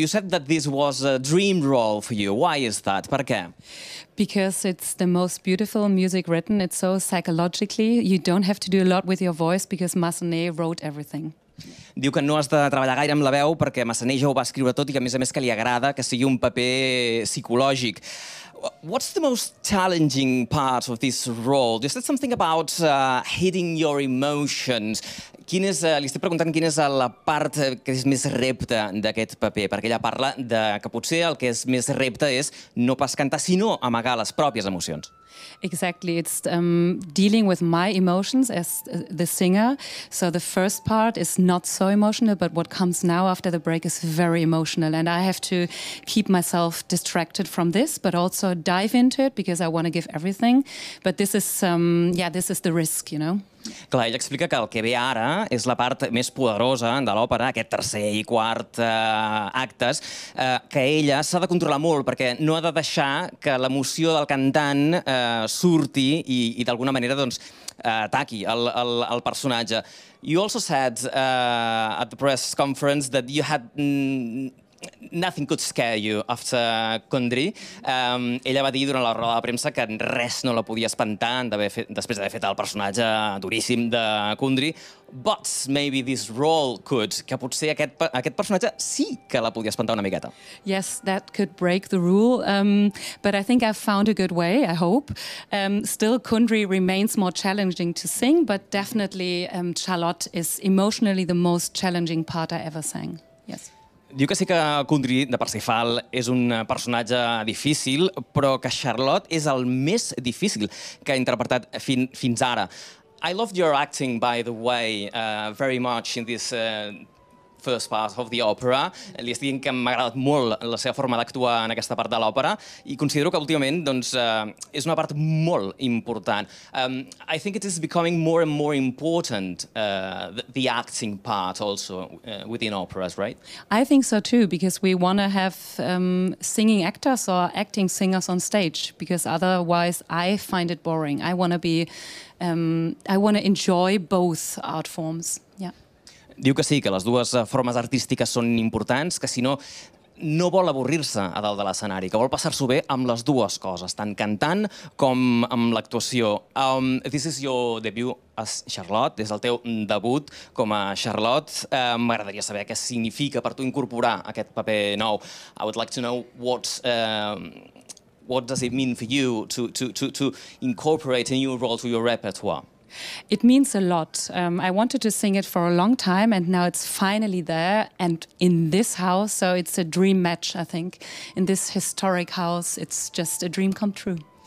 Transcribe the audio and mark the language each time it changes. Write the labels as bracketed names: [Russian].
[English] You said that this was a dream role for you. Why is that? [Catalan] Per què? [English] Because it's the most beautiful music written. It's so psychologically. You don't have to do a lot with your voice because Massenet wrote everything. [Catalan] Diu que no has de treballar gaire amb la veu perquè Massenet ja ho va escriure tot i que, a més, que li agrada que sigui un paper psicològic. [English] What's the most challenging part of this role? You said something about hitting your emotions. [Catalan] Li estic preguntant quina és la part que és més repte d'aquest paper, perquè ella parla que potser el que és més repte és no pas cantar, sinó amagar les pròpies emocions. [English] Exactly, it's dealing with my emotions as the singer. So the first part is not so emotional, but what comes now after the break is very emotional. And I have to keep myself distracted from this, but also dive into it because I want to give everything. But this is, this is the risk, you know? [Catalan] Clar, ella explica que el que ve ara és la part més poderosa de l'òpera, aquest tercer i quart actes, que ella s'ha de controlar molt perquè no ha de deixar que l'emoció del cantant surti i d'alguna manera ataqui el personatge. [English] You also said at the press conference that you had... Nothing could scare you after Condri. [Catalan] Ella va dir durant la roda de premsa que res no la podia espantar després d'haver fet el personatge duríssim de Condri. [English] But maybe this role could, [Catalan] que potser aquest personatge sí que la podia espantar una miqueta. [English] Yes, that could break the rule, but I think I've found a good way, I hope. Still, Condri remains more challenging to sing, but definitely Charlotte is emotionally the most challenging part I ever sang. Yes. [Catalan] Diu que sí que Condri, de Parsifal, és un personatge difícil, però que Charlotte és el més difícil que ha interpretat fins ara. [English] I loved your acting, by the way, very much in this first part of the opera. [Catalan] Li estic dient que m'ha agradat molt la seva forma d'actuar en aquesta part de l'òpera i considero que últimament és una part molt important. [English] I think it is becoming more and more important, the acting part also within operas, right? I think so too, because we want to have singing actors or acting singers on stage, because otherwise I find it boring. I want to enjoy both art forms, yeah. [Catalan] Diu que sí, que les dues formes artístiques són importants, que si no, no vol avorrir-se a dalt de l'escenari, que vol passar-s'ho bé amb les dues coses, tant cantant com amb l'actuació. [English] This is your debut as Charlotte, [Catalan] és el teu debut com a Charlotte. M'agradaria saber què significa per tu incorporar aquest paper nou. [English] I would like to know what does it mean for you to incorporate a new role to your repertoire? It means a lot. I wanted to sing it for a long time and now it's finally there and in this house, so it's a dream match, I think. In this historic house, it's just a dream come true.